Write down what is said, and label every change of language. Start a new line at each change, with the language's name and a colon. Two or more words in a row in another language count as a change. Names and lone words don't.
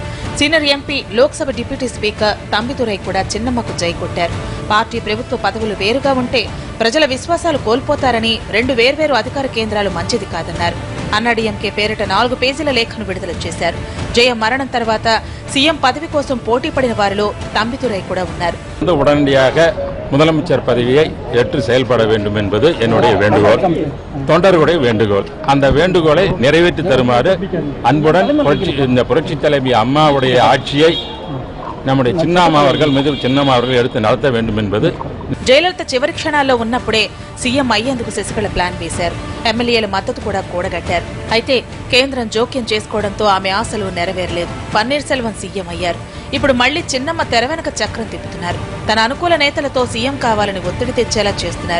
Telugu: సీనియర్ ఎంపీ, లోక్సభ డిప్యూటీ స్పీకర్ తంబిదురై కూడా చిన్నమ్మకు జై కొట్టారు. పార్టీ ప్రభుత్వ పదవులు వేరుగా ఉంటే ప్రజల విశ్వాసాలు కోల్పోతారని 2 వేర్వేరు అధికార కేంద్రాలు మంచిది కాదన్నారు. అన్నాడీఎంకే పేరిట 4 పేజీల లేఖను విడుదల చేశారు. జయ మరణం తర్వాత సీఎం పదవి కోసం పోటీ పడిన వారిలో తంబిదురై కూడా ఉన్నారు.
Tamil: உடனடியாக முதலமைச்சர் பதவியை ஏற்று செயல்பட வேண்டும் என்பது என்னுடைய வேண்டுகோள், தொண்டர்களுடைய வேண்டுகோள். அந்த வேண்டுகோளை நிறைவேற்றி தருமாறு அன்புடன் இந்த புரட்சி தலைவி அம்மாவுடைய ஆட்சியை நம்முடைய చిన్నమ్మ அவர்கள் மீது చిన్నమ్మ அவர்கள் எடுத்து நடத்த வேண்டும் என்பது.
Telugu: జయలలిత చివరి క్షణాల్లో ఉన్నప్పుడే సీఎం అయ్యేందుకు శశికళ ప్లాన్ వేశారు. ఎమ్మెల్యేల మద్దతు కూడా కూడగట్టారు. అయితే కేంద్రం జోక్యం చేసుకోవడంతో ఆమె ఆశలు నెరవేరలేదు. పన్నీర్ సెల్వం సీఎం అయ్యారు. ఇప్పుడు మళ్లీ చిన్నమ్మ తెర వెనక చక్రం తిప్పుతున్నారు. తన అనుకూల నేతలతో సీఎం కావాలని ఒత్తిడి తెచ్చేలా చేస్తున్నారు.